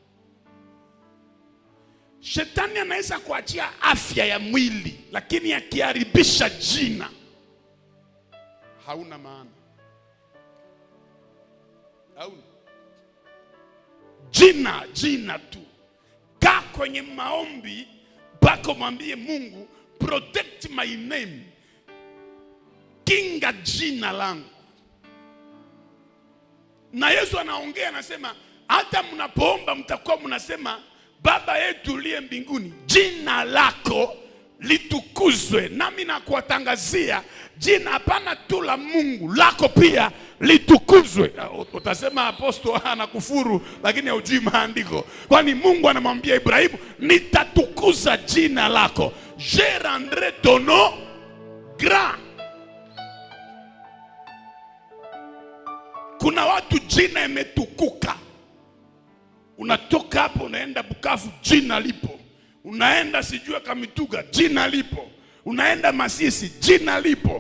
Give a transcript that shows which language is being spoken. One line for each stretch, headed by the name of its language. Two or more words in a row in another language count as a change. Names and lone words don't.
Swahili: Shetani anaweza kuachia afya ya mwili, lakini akiharibisha jina hauna maana. Hauna. Jina tu. Kaa kwenye maombi mpaka mwambie Mungu,
English: protect my name.
Swahili: Kinga jina langu. Na Yesu anaongea anasema, hata mnapoomba mtakuwa mnasema, Baba yetu uliye mbinguni, jina lako litukuzwe. Nami nakuwatangazia jina hapana tu la Mungu, lako pia litukuzwe. Utasema apostol anakufuru, lakini hujui maandiko. Kwani Mungu anamwambia Ibrahimu, nitatukuza jina lako.
French: Je rendrai ton nom grand.
Swahili: Kuna watu jina imetukuka. Unatoka hapo unaenda Bukavu, jina lipo. Unaenda sijua Kamituga, jina lipo. Unaenda Masisi, jina lipo.